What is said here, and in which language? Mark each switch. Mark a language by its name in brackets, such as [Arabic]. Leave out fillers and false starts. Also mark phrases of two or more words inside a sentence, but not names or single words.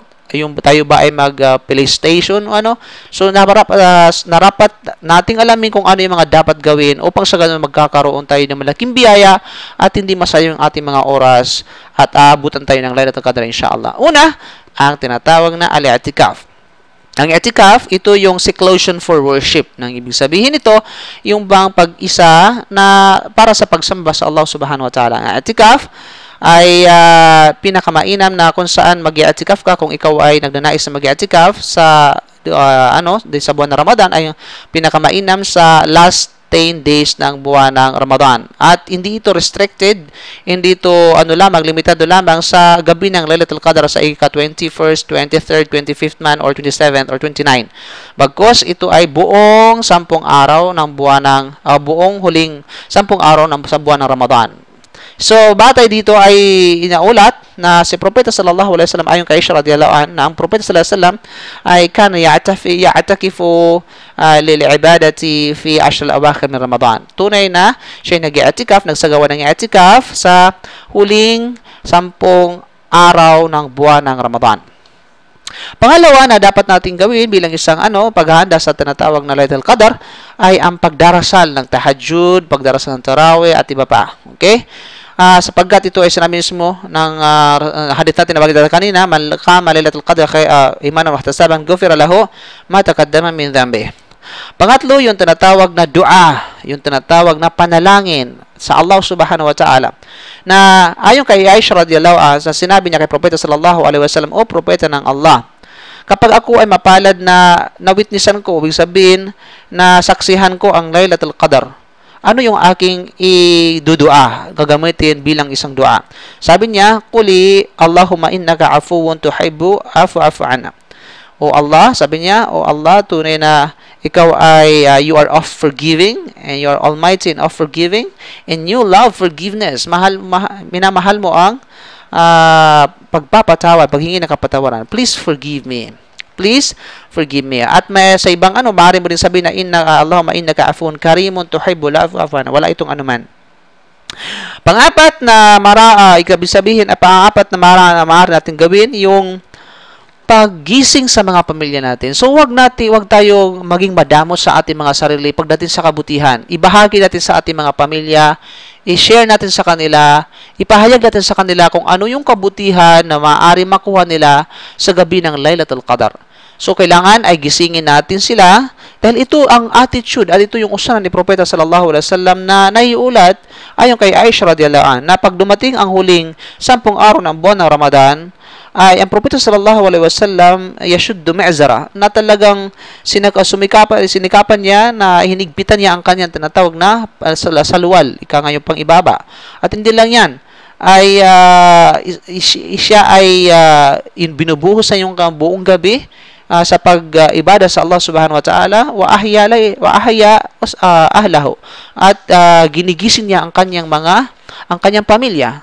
[Filipino] Tayo ba ay mag-PlayStation o ano? So, narapat nating alamin kung ano yung mga dapat gawin upang sa ganun magkakaroon tayo ng malaking biyaya at hindi masayang ating mga oras at aabutan tayo ng Laylatul Qadr inshallah. Una, ang tinatawag na al-i'tikaf. Ang i'tikaf, ito yung [English] seclusion for worship. [Filipino] Nang ibig sabihin ito, yung bang pag-isa na para sa pagsamba sa Allah [Arabic] سبحانه وتعالى. [Filipino] Ang i'tikaf ay pinakamainam na kung saan mag-i'tikaf ka kung ikaw ay nagnanais na mag-i'tikaf sa sa buwan ng Ramadan ay pinakamainam sa [English] last 10 days [Filipino] ng buwan ng Ramadan. At hindi ito restricted, hindi ito limitado lamang sa gabi ng Laylatul Qadr sa ika-21st, 23rd, 25th man or 27th or 29. Bagkus ito ay buong 10 araw ng buong huling 10 araw sa buwan ng Ramadan. So, batay dito ay inaulat na si Propeta [Arabic] صلى الله عليه وسلم [Filipino] ayon kay Aisha [Arabic] رضي الله عنها [Filipino] na ang Propeta [Arabic] صلى الله عليه وسلم [Filipino] ay [Arabic] كان يعتكف للعبادة في العشر الأواخر من رمضان. [Filipino] Tunay na siya nag-i'tikaf, nagsagawa ng i'tikaf sa huling 10 araw ng buwan ng Ramadan. Pangalawa na dapat nating gawin bilang isang paghahanda sa tinatawag na Laylatul Qadr ay ang pagdarasal ng tahajjud, pagdarasal ng tarawih at iba pa. Okay? Sapagkat ito ay sinabi mismo ng hadith natin na bagay kanina, [Arabic] من قام ليلة القدر إيمانا واحتسابا غفر له ما تقدم من ذنبه. [Filipino] Pangatlo, yung tinatawag na dua, yung tinatawag na panalangin sa Allah [Arabic] سبحانه وتعالى. [Filipino] Na ayon kay Aisha [Arabic] رضي الله عنها, [Filipino] sinabi niya kay Propeta [Arabic] صلى الله عليه وسلم, [Filipino] o Propeta ng Allah, kapag ako ay mapalad na nawitnessan ko, ibig sabihin na saksihan ko ang Laylatul Qadr, ano yung aking idudua, gagamitin bilang isang dua? Sabi niya, [Arabic] قولي اللهم إنك عفو تحب العفو عنا. [English] O Allah, [Filipino] sabi niya, [English] O Allah, [Filipino] tunay na ikaw ay [English] you are of forgiving and you are almighty and of forgiving and you love forgiveness. [Filipino] Minamahal mo ang pagpapatawad, paghingi ng kapatawaran. [English] Please forgive me. Please forgive me. [Filipino] At may sa ibang maaari mo rin sabihin na [Arabic] اللهم إنك عفو كريم تحب العفو عنا. [Filipino] Wala itong anuman. Pang-apat na ibig sabihin, pang-apat na maaari natin gawin yung paggising sa mga pamilya natin. So, wag tayong maging madamo sa ating mga sarili pagdating sa kabutihan. Ibahagi natin sa ating mga pamilya, i-share natin sa kanila, ipahayag natin sa kanila kung ano yung kabutihan na maaari makuha nila sa gabi ng Laylatul Qadr. So, kailangan ay gisingin natin sila dahil ito ang attitude at ito yung usanan ni Propeta [Arabic] صلى الله عليه وسلم [Filipino] na naiulat ayon kay Aisha [Arabic] رضي الله عنها [Filipino] na pag dumating ang huling 10 araw ng buwan ng Ramadan, ay ang Propeta [Arabic] صلى الله عليه وسلم يشد مئزره [Filipino] na talagang sinikapan niya na hinigpitan niya ang kanyang tinatawag na saluwal, ika ngayon pang ibaba. At hindi lang yan, ay siya ay binubuhos sa iyong buong gabi sa pag-ibada sa Allah [Arabic] سبحانه وتعالى وأحيا أهله [Filipino] at ginigising niya ang kanyang pamilya.